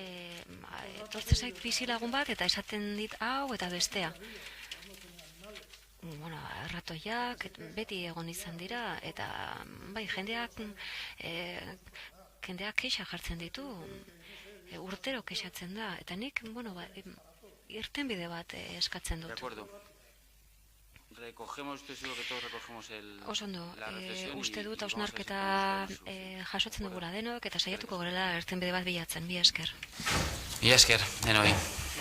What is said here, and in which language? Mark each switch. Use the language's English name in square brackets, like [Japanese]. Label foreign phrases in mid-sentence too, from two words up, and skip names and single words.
[Basque] Tortze zait bizilagun bat, eta esaten dit hau eta bestea. erratoiak beti egon izan dira, eta bai, jendeak kexa jartzen ditu, urtero kexatzen da, eta nik, irtenbide bat eskatzen dut. [Spanish] De acuerdo. Recogemos, estoy seguro que todos recogemos la reflexión. [Basque] Uste dut hausnarketa jasotzen dugula denok, eta saiatuko gorela irtenbide bat bilatzen. Mila esker. Mila esker, denoi.